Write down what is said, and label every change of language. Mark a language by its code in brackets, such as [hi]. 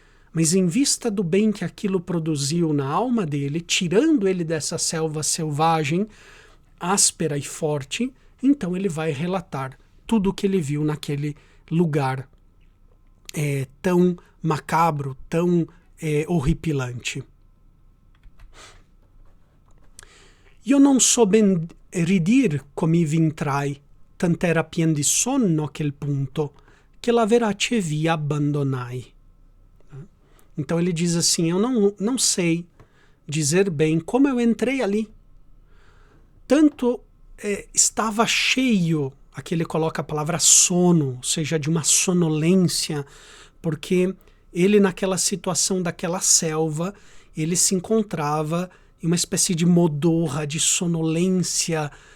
[pt] Mas em vista do bem que aquilo produziu na alma dele, tirando ele dessa selva selvagem, áspera e forte, então ele vai relatar tudo o que ele viu naquele lugar tão macabro, tão horripilante. [it] Io non so ben ridir come vintrai, tant'era pien di sonno a quel punto, che la verace via abbandonai. [pt] Então ele diz assim, eu não sei dizer bem como eu entrei ali. Tanto estava cheio, aqui ele coloca a palavra sono, ou seja, de uma sonolência, porque ele naquela situação daquela selva, ele se encontrava em uma espécie de modorra, de sonolência